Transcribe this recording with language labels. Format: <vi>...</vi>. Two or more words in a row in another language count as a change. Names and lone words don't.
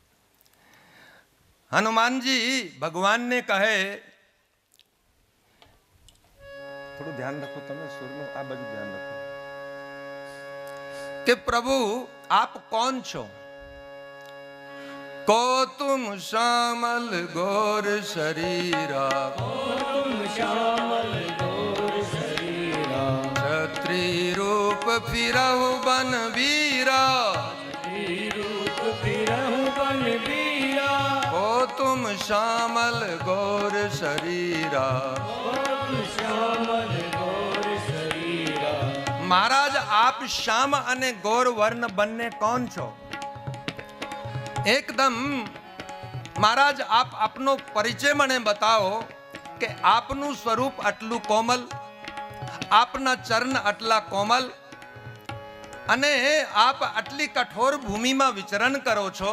<gu>હનુમાનજી ભગવાનને કહે, થોડું ધ્યાન રાખો તમે સુરનું, આ બાજુ ધ્યાન રાખો, કે પ્રભુ આપ કોણ છો?</gu> <awa>को तुम श्यामल गौर शरीरा तुम श्यामल गौर शरीरा छत्री रूप फिरहु बन बीरा. रूप फिरहु बन बीरा को तुम श्यामल गौर शरीरा. तुम श्यामल गौर शरीरा</awa> <gu>મહારાજ આપ શ્યામ અને ગોર વર્ણ બંને કોણ છો? એકદમ મહારાજ આપ આપનો પરિચય મને બતાવો કે આપનું સ્વરૂપ આટલું કોમલ, આપના ચરણ આટલા કોમલ, અને આપ આટલી કઠોર ભૂમિમાં વિચરણ કરો છો.</gu>